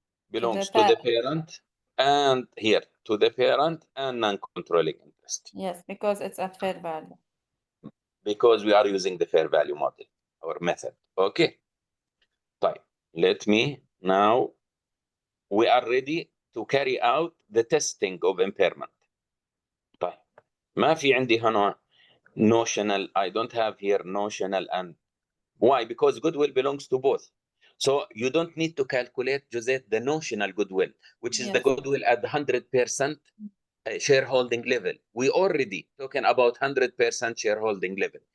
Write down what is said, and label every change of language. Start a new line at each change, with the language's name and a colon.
English: Belongs to the parent, and here to the parent and non-controlling interest. Yes, because it's at fair value. Because we are using the fair value model or method. Okay. Fine. Let me now, we are ready to carry out the testing of impairment.
Arabic: طيب ما في عندي هنا notional.
English: I don't have here notional and why? Because goodwill belongs to both. So you don't need to calculate, Josette, the notional goodwill, which is the goodwill at the 100% shareholding level. We already talking about 100% shareholding level.